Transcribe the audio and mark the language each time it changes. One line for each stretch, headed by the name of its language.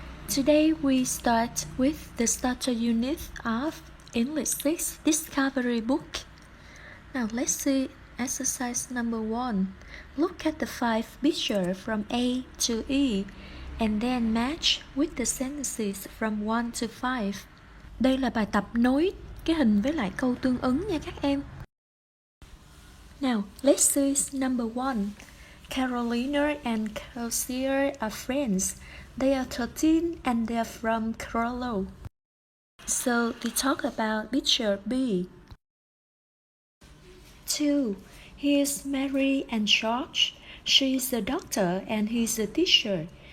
English: Today we start with the starter unit of English 6 Discovery book. Now let's see exercise number 1. Look at the 5 pictures from A to E and then match with the sentences from 1 to 5.
Vietnamese: Đây là bài tập nối cái hình với lại câu tương ứng nha các em.
English: Now let's see number 1. Carolina and Kelsey are friends. They are 13 and they are from Colorado. So they talk about picture B. 2. He is Mary and George. She is a doctor and he is a teacher.